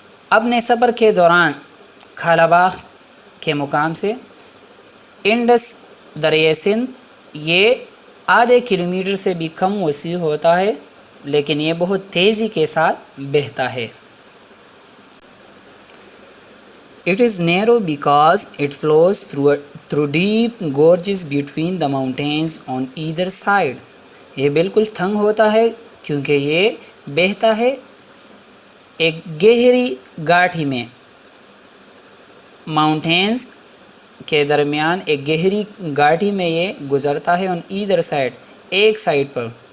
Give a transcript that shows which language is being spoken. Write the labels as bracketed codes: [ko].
[ur] اپنے سفر کے دوران کالاباغ کے مقام سے انڈس دریائے سندھ یہ آدھے کلومیٹر سے بھی کم وسیع ہوتا ہے، لیکن یہ بہت تیزی کے ساتھ بہتا ہے۔ [en] It is narrow because it flows through a through deep gorges between the mountains on either side. [ur] یہ بالکل تھنگ ہوتا ہے کیونکہ یہ بہتا ہے ایک گہری گاٹھی میں، ماؤنٹینز کے درمیان ایک گہری گاٹھی میں یہ گزرتا ہے [en] on either side، [ur] ایک سائڈ پر.